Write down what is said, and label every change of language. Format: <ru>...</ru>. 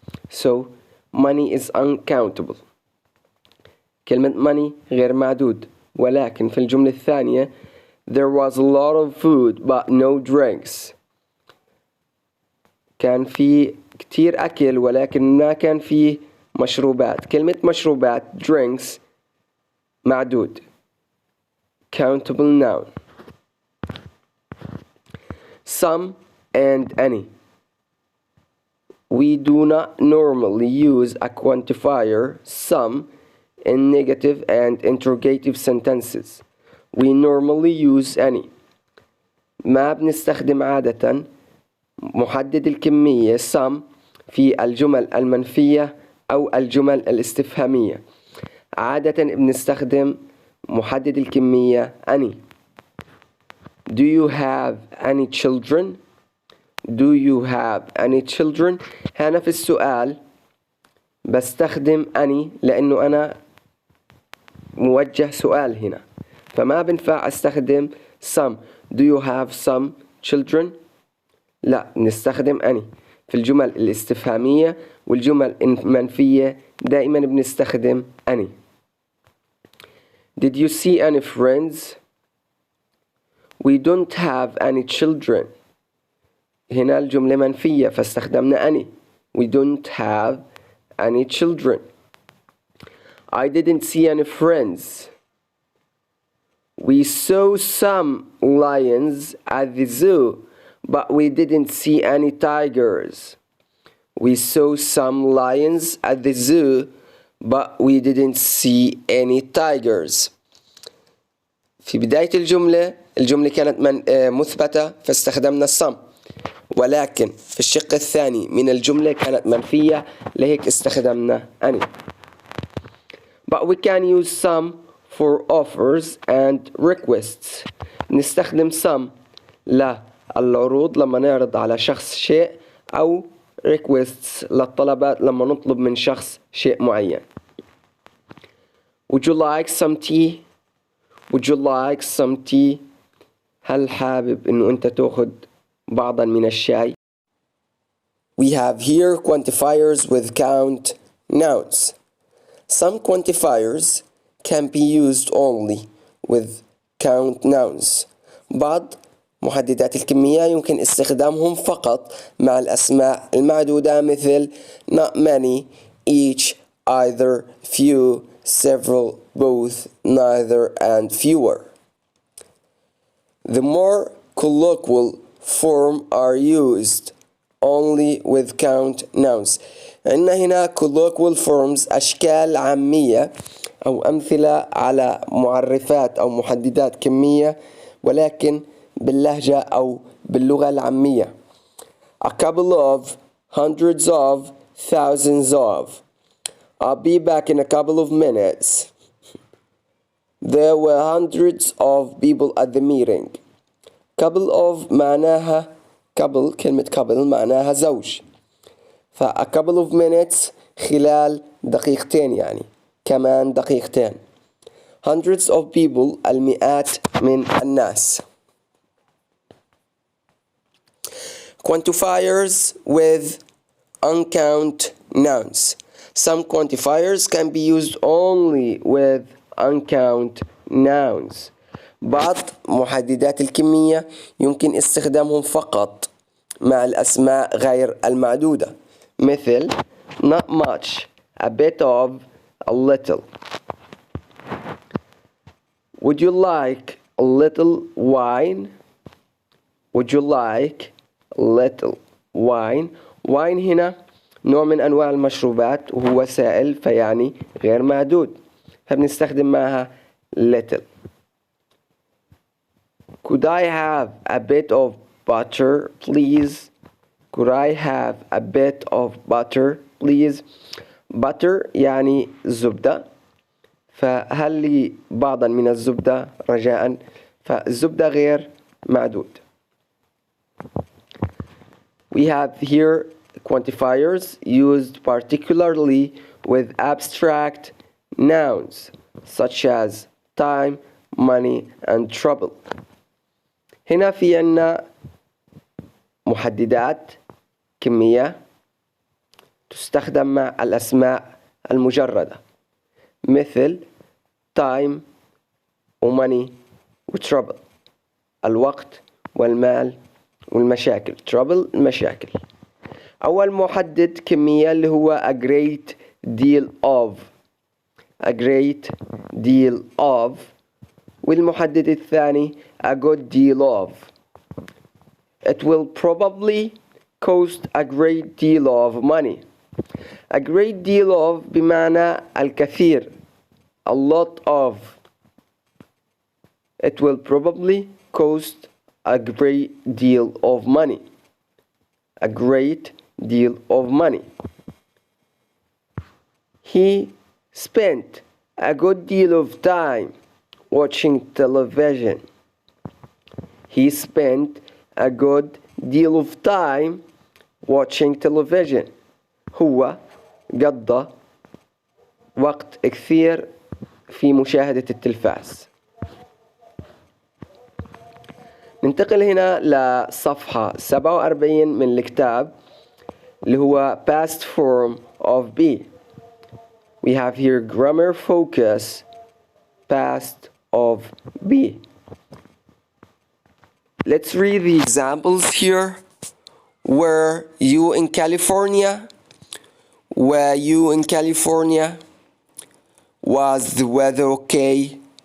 <en>So money is uncountable.</en> <ar>كلمة money غير معدود، ولكن في الجملة الثانية</ar> <en>there was a lot of food but no drinks.</en> <ar>كان في كتير أكل ولكن ما كان فيه مشروبات. كلمة مشروبات drinks معدود، countable noun.</ar> <en>Some and any. We do not normally use a quantifier some in negative and interrogative sentences. We normally use any.</en> <ar>ما بنستخدم عادة محدد الكمية some في الجمل المنفية أو الجمل الاستفهامية. عادة بنستخدم محدد الكمية any.</ar> <en>Do you have any children? Do you have any children؟</en> <ar>هنا في السؤال بستخدم any لأنه أنا موجه سؤال هنا، فما بنفع استخدم some.</ar> <en>Do you have some children؟</en> <ar>لا، نستخدم any. في الجمل الاستفهامية والجمل المنفية دائما بنستخدم any.</ar> <en>Did you see any friends؟ We don't have any children.</en> <ar>هنا الجملة منفية فاستخدمنا any.</ar> <en>We don't have any children. I didn't see any friends. We saw some lions at the zoo, but we didn't see any tigers. We saw some lions at the zoo, but we didn't see any tigers.</en> <ar>في بداية الجملة كانت مثبتة فاستخدمنا some، ولكن في الشق الثاني من الجملة كانت منفية لهيك استخدمنا any.</ar> <en>But we can use some for offers and requests.</en> <ar>نستخدم some للعروض لما نعرض على شخص شيء، أو requests للطلبات لما نطلب من شخص شيء معين.</ar> <en>Would you like some tea؟ Would you like some tea؟</en> <ar>هل حابب إنه أنت تأخذ بعضا من الشاي؟</ar> <en>We have here quantifiers with count nouns. Some quantifiers can be used only with count nouns.</en> <ar>بعض محددات الكمية يمكن استخدامهم فقط مع الأسماء المعدودة، مثل not many, each, either, few, several, both, neither, and fewer.</ar> <en>The more colloquial form are used only with count nouns.</en> <ar>عندنا هنا colloquial forms أشكال عامية أو أمثلة على معرفات أو محددات كمية ولكن باللهجة أو باللغة العامية.</ar> <en>A couple of, hundreds of, thousands of. I'll be back in a couple of minutes. There were hundreds of people at the meeting.</en> <ar>Couple of معناها couple، كلمة couple معناها زوج،</ar> <en>a couple of minutes</en> <ar>خلال دقيقتين، يعني كمان دقيقتين.</ar> <en>Hundreds of people</en> <ar>المئات من الناس.</ar> <en>Quantifiers with uncount nouns. Some quantifiers can be used only with uncount nouns.</en> <ar>بعض محددات الكمية يمكن استخدامهم فقط مع الأسماء غير المعدودة، مثل not much, a bit of, a little.</ar> <en>Would you like a little wine? Would you like a little wine?</en> <ar>wine هنا نوع من أنواع المشروبات وهو سائل فيعني غير معدود، فبنستخدم معها little.</ar> <en>Could I have a bit of butter, please? Could I have a bit of butter, please?</en> <ar>butter يعني زبدة، فهل لي بعضا من الزبدة رجاء؟ فالزبدة غير معدود.</ar> <en>We have here quantifiers used particularly with abstract nouns such as time, money, and trouble.</en> <ar>هنا في عنا محددات كمية تستخدم مع الأسماء المجردة، مثل time وmoney وtrouble، الوقت والمال والمشاكل. trouble المشاكل. أول محدد كمية اللي هو a great deal of.</ar> <en>a great deal of.</en> <ar>والمحدد الثاني</ar> <en>a good deal of. It will probably cost a great deal of money. a great deal of</en> <ar>بمعنى الكثير،</ar> <en>a lot of. It will probably cost a great deal of money. a great deal of money. He spent a good deal of time watching television. He spent a good deal of time watching television.</en> <ar>هو قضى وقت كثير في مشاهدة التلفاز. ننتقل هنا لصفحة 47 من الكتاب اللي هو past form of be.</ar> <en>We have here grammar focus, past of be. Let's read the examples here. Were you in California? Were you in California? Was the weather okay?</en>